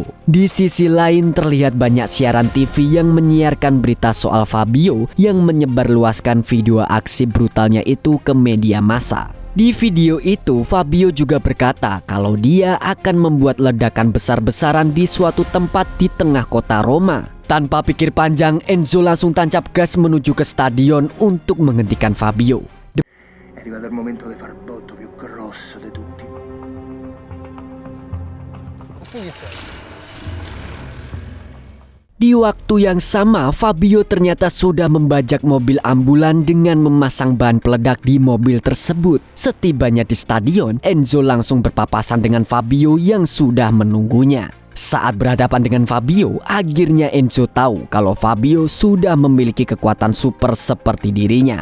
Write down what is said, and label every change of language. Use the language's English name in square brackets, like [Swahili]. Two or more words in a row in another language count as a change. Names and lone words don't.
[Indonesian] Di sisi lain, terlihat banyak siaran TV yang menyiarkan berita soal Fabio yang menyebarluaskan video aksi brutalnya itu ke media massa. Di video itu, Fabio juga berkata kalau dia akan membuat ledakan besar-besaran di suatu tempat di tengah kota Roma. Tanpa pikir panjang, Enzo langsung tancap gas menuju ke stadion untuk menghentikan Fabio. [Italian] È arrivato il momento di far botto più grosso di tutti. [Indonesian] Di waktu yang sama, Fabio ternyata sudah membajak mobil ambulan dengan memasang bahan peledak di mobil tersebut. Setibanya di stadion, Enzo langsung berpapasan dengan Fabio yang sudah menunggunya. Saat berhadapan dengan Fabio, akhirnya Enzo tahu kalau Fabio sudah memiliki kekuatan super seperti dirinya.